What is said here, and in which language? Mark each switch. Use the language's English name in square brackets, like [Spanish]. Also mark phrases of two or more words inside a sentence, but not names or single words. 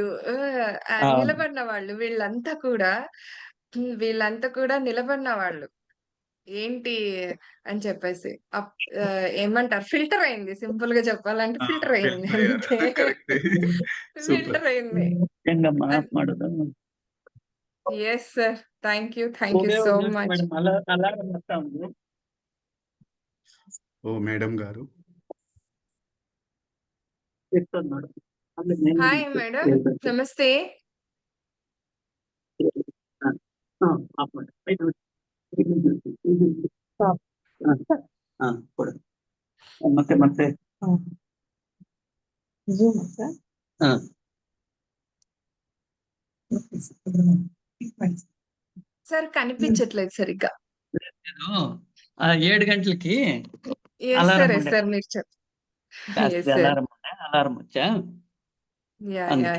[Telugu] అవును. నిలబడిన వాళ్ళు వీళ్ళంతా కూడా వీళ్ళంతా కూడా నిలబడిన వాళ్ళు. ఏంటి అని చెప్పేసి. ఏమంటారు ఫిల్టర్ అయింది. సింపుల్‌గా చెప్పాలంటే ఆ! ఫిల్టర్ అయింది ఫిల్టరయ్యారు. అంతే. కరెక్టే. సూపర్. ఫిల్టర్ అయింది. [Kannada] ಹೆಂಗಮ್ಮ [Telugu] అన్ [Kannada] ಆಫ್ ಮಾಡೋದು? [English] Yes sir. Thank you [Telugu] ఒకే సో ఒక నిమిషం మచ్. మేడం. అలారం వస్తా ఉంది. ఓహ్! మేడం గారు. చెప్తాను మేడం. అంటే నేను [English] hi madam. [Telugu] నమస్తే. ఆ! ఆ! [English] off madam. [Kannada] 5 ನಿಮಿಷ. ಸ್ಟಾಪ್. ఆ! ಕೊಡು. ಮತ್ತೆ. ಝೂಮ್ ಸರ್? [Telugu] ఆ! సార్ కనిపించట్లేదు సరిగ్గా. నేను 7 గంటలకి యెస్ అలారం సార్. ఉండే. మీరు యెస్ కాస్త సార్. అలారం వచ్చా. అందుకే.